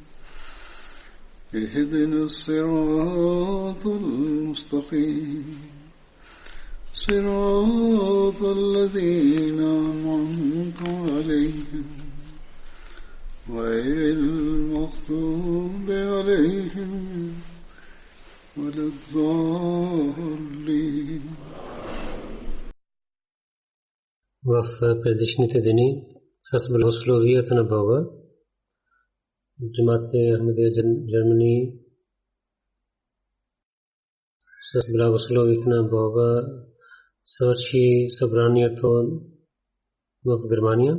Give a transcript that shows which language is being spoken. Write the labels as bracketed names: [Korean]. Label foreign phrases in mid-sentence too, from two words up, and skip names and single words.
[Arabic] اهدنا الصراط المستقيم صراط الذين أنعمت عليهم غير المغضوب عليهم ولا الضالين. [Bulgarian] В предишните дни с благословията на Бога Джамаат Ахмадия Германия с благословията на Бога свърши събранието в Германия.